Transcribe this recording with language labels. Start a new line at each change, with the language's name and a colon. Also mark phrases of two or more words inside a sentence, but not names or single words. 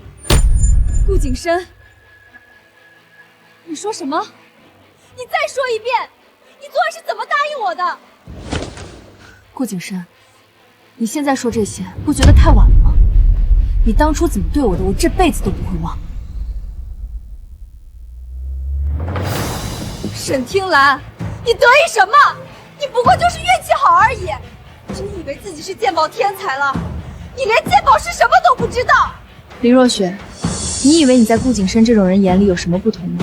Chinese: 顧景深，你說什麼？你再說一遍，你昨晚是怎麼答應我的？顧景深，你現在說這些，不覺得太晚了嗎？你當初怎麼對我的，我這輩子都不會忘。沈聽蘭，你得意什麼？你不過就是運氣好而已，真以為自己是鑑寶天才了？你連鑑寶是什麼都不知道。林若雪，你以為你在顧景深這種人眼裡有什麼不同嗎？